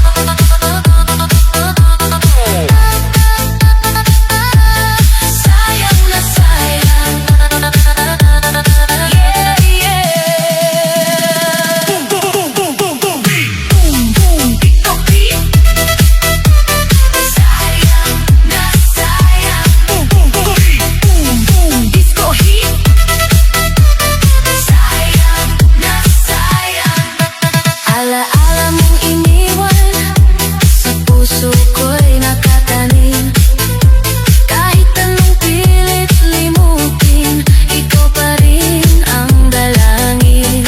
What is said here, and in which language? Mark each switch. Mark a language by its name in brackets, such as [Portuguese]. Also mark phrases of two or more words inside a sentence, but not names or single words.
[Filipino] Sayang na sayang. [English] Yeah, yeah. Boom, boom, boom, boom, boom. Beat, boom, boom. [Filipino] Ikaw beat. Sayang na sayang. Boom, boom, boom. [English] Beat, boom, boom. Disco hit. [Filipino] Sayang na sayang. Alaala mong iniwan, sa puso ko'y nakatanim. Kahit anong pilit limutin, ikaw pa rin ang dalangin.